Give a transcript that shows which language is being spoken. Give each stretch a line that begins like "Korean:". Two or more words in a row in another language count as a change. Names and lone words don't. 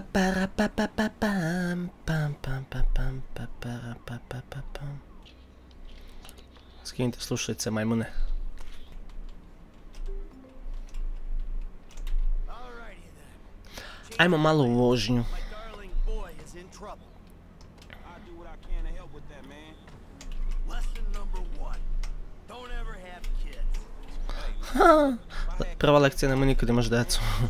Serbian: para pa pa pa pam pam pam pa pam pa para pa pa pa pam. Skinite slušalice, majmune. Ajmo malo u vožnju. Prva lekcija, nemoj nikad imaš decu.